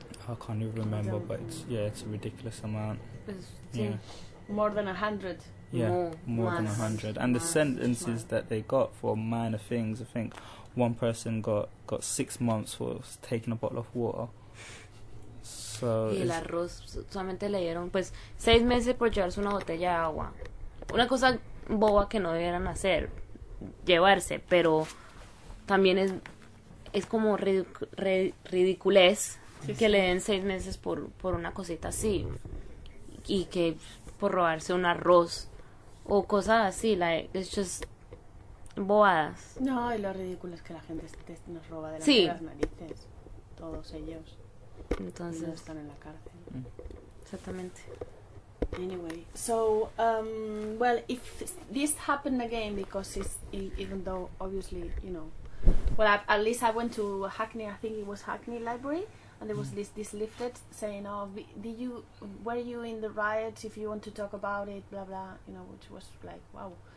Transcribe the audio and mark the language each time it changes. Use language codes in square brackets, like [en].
[en] I can't even remember, but it's a ridiculous amount. More than 100. More than 100. And the sentences that they got for minor things, I think one person got 6 months for taking a bottle of water. So [es] y el arroz, solamente le dieron, pues, 6 meses por llevarse una botella de agua. Una cosa boba que no debieran hacer, llevarse, pero también es como ridiculez que le den 6 meses por una cosita así, y que por robarse un arroz o cosas así, es just bobadas. No, y lo ridículo es que la gente nos roba de las narices, todos ellos. Entonces no están en la cárcel. Exactamente. [en] Anyway, so well, if this happened again, because it's even though obviously, you know, well, at least I went to Hackney, I think it was Hackney Library, and there was this leaflet saying, oh, were you in the riot, if you want to talk about it, blah blah, you know, which was like, wow.